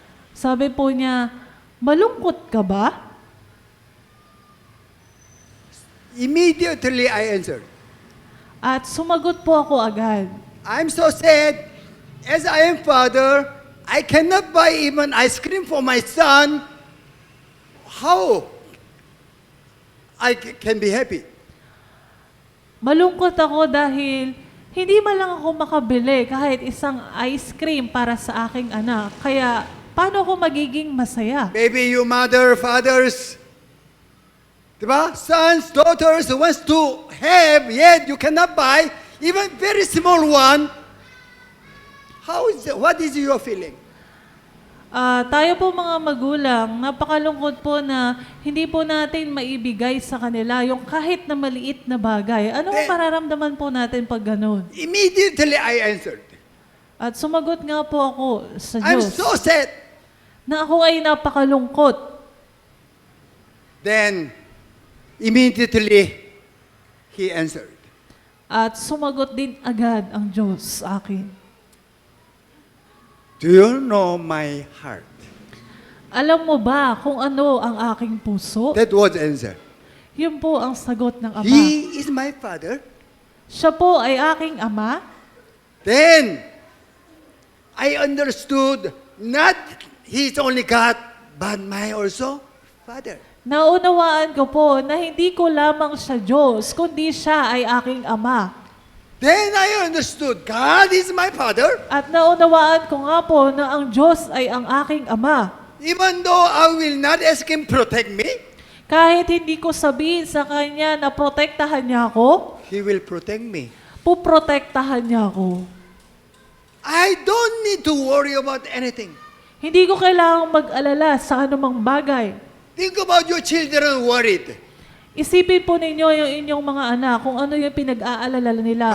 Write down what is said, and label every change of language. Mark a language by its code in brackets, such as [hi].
[tl] Sabi po niya, malungkot ka ba? [en] Immediately I answered, [tl] At sumagot po ako agad. [en] I'm so sad. As I am father, I cannot buy even ice cream for my son. How I can be happy? [tl] Malungkot ako dahil Hindi man lang ako makabili kahit isang ice cream para sa aking anak. Kaya, paano ako magiging masaya? [en] Maybe you mother, fathers, diba? Sons, daughters wants to have, yet you cannot buy, even very small one. What is your feeling? [tl] Tayo po mga magulang, napakalungkot po na hindi po natin maibigay sa kanila yung kahit na maliit na bagay. Ano ang mararamdaman po natin pag ganun? [en] Immediately I answered. [tl] At sumagot nga po ako sa [en] I'm [tl] Diyos [en] so sad. [tl] na ako ay napakalungkot. [en] Then, immediately, he answered. [tl] At sumagot din agad ang Diyos sa akin. [en] Do you know my heart? [tl] Alam mo ba kung ano ang aking puso? [en] That was the answer. [tl] Yun po ang sagot ng Ama. [en] He is my father. [tl] Siya po ay aking Ama. [en] Then, I understood not He's only God, but my also Father. [tl] Naunawaan ko po na hindi ko lamang siya Diyos, kundi siya ay aking Ama. [en] Then I understood God is my Father. [tl] At naunawaan ko nga po na ang Diyos ay ang aking Ama. [en] Even though I will not ask Him protect me, [tl] Kahit hindi ko sabihin sa Kanya na protektahan niya ako, [en] He will protect me. [tl] puprotektahan niya ako. [en] I don't need to worry about anything. [tl] Hindi ko kailangang mag-alala sa anumang bagay. [en] Think about your children worried. [tl] Isipin po ninyo yung inyong mga anak kung ano yung pinag-aalala nila.